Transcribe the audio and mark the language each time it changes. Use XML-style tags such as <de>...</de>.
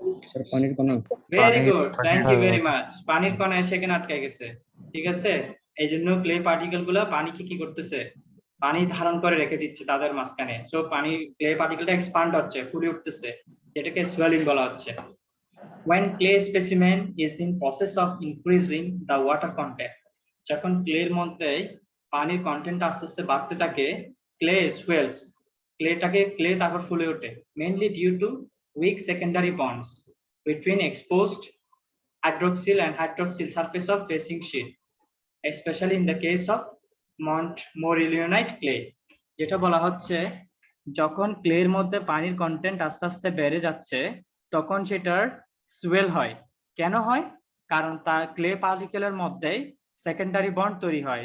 <bn>Sir পানির কণা।</bn> <en>Very good, thank you very much.</en> <bn>পানির কণা এসে এখানে আটকাই গেছে, ঠিক আছে? এই জন্য ক্লে পার্টিকেল গুলা পানিকে কি করতেছে, পানি ধারণ করে রেখে দিচ্ছে তাদের মাঝখানে। সো পানি ক্লে পার্টিকেলটা এক্সপান্ড হচ্ছে, ফুলে উঠতেছে, যেটাকে সোয়েলিং বলা হচ্ছে।</bn> <en>when clay specimen is in process of increasing the water content,</en> <bn>যখন ক্লের মধ্যে পানির কন্টেন্ট আস্তে আস্তে বাড়তে থাকে,</bn> <en>clay swells,</en> <bn>ক্লে তারপর ফুলে ওঠে,</bn> <en>mainly due to weak secondary bonds between exposed hydroxyl and hydroxyl surface of facing sheet, especially in the case of Montmorillonite clay।</en> <bn>যেটা বলা হচ্ছে, যখন ক্লের মধ্যে পানির কন্টেন্ট আস্তে আস্তে বেড়ে যাচ্ছে, তখন সেটার সোয়েল হয়। কেন হয়? কারণ তার ক্লে পার্টিকেলের মধ্যে সেকেন্ডারি বন্ড তৈরি হয়।</bn>